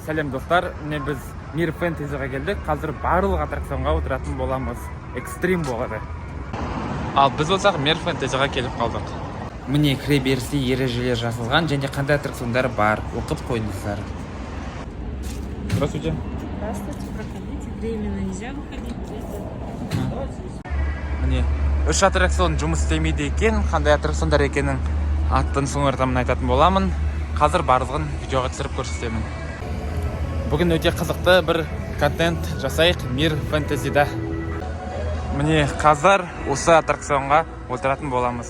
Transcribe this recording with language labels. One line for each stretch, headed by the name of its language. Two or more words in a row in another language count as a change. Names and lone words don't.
Kazakh: Сәлем достар, міне біз Мир Фэнтезиға келдік. Қазір барлық аттракционға отыратын боламыз. Экстрим болады. Ал біз болсақ Мир Фэнтезиға келіп қалдық. Міне кіре берісте ережелер жазылған және қандай аттракциондар бар. Оқып қойыңыздар.
Russian: Здравствуйте. Здравствуйте, проходите. Временно нельзя выходить.
Kazakh: Міне 3 аттракцион жұмыс істемейді екен. Қандай аттракциондар екенін аттың соңыртамын айтатын боламын. Қазір барлығын видеоға түсіріп көрсетемін. Бүгін өте қызықты бір контент жасайық Мир Фэнтезида. Міне қазір осы аттракционға отыратын боламыз.